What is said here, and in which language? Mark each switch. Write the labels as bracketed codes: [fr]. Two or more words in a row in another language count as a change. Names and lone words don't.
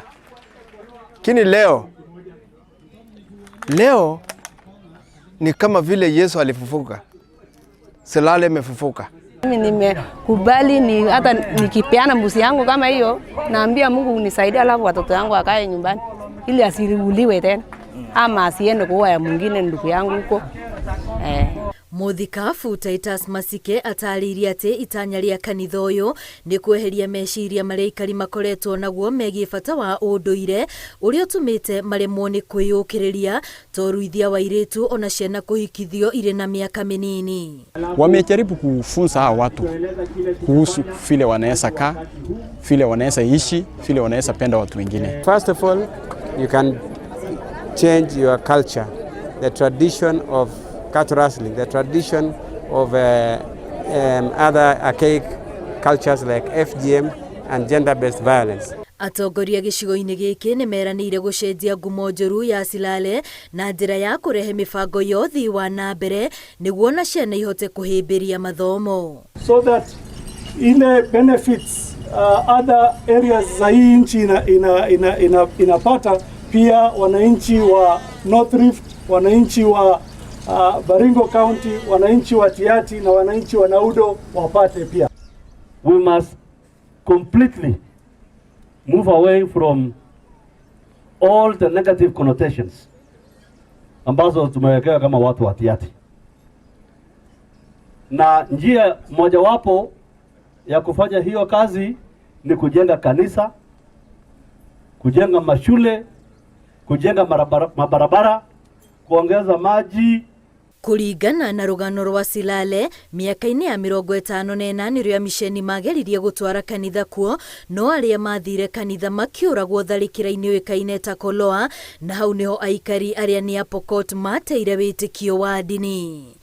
[sw] Lakini leo ni kama vile Yesu alifufuka. Silale imefufuka. Mimi nimekubali, ni hata nikipeana mbuzi yangu kama hiyo, naambia Mungu unisaidie, alafu watoto wangu wakae nyumbani ili asiriuliwe tena ama asiende kuua ya mwingine ndugu yangu huko. [ki] Muthikabu Titus Masike atarĩirie atĩ itanya rĩa kanitha ũyũ nĩ kweheria meciria marĩa Aikari makoretwo naguo megiĩ bata wa ũndũire ũrĩa ũtũmĩte maremwo nĩ kwĩyũkĩrĩria to ruithia wa airĩtu ona ciana kũhikithio irĩ na mĩaka mĩnini. [sw] Wamejaribu kufunza hawa watu kuhusu vile wanaweza kaa, vile wanaweza ishi, vile wanaweza penda watu wengine. [en] First of all, you can change your culture, the tradition of cattle wrestling, the tradition of other archaic cultures like FGM and gender-based violence. [ki] Atongoria gĩcigo-inĩ gĩkĩ nĩ meranĩire gũcenjia ngumo njũru ya Silale na njĩra ya kũrehe mĩbango ya ũthii wa na mbere nĩguo na ciana ihote kũhĩmbĩria mathomo. [sw] So that ile [en] benefits other areas [sw] za hii nchi inapata pia wananchi wa North Rift, wananchi wa Baringo County, wananchi wa Tiati na wananchi wa Naudo wapate pia. [en] We must completely move away from all the negative connotations [sw] ambazo tumewekewa kama watu wa Tiati. Na njia mojawapo ya kufanya hiyo kazi ni kujenga kanisa, kujenga mashule, kujenga mabarabara, kuongeza maji. [ki] Kũringana na rũgano rwa Silale, mĩaka-inĩ ya 58 rĩrĩa misheni mageririe gũtwara kanitha kuo, no arĩa mathire kanitha makĩũragwo tharĩkĩra-inĩ ũĩkaine ta Koloa, na hau nĩho Aikari arĩa nĩ a Pokot mateire wĩtĩkio wa ndini.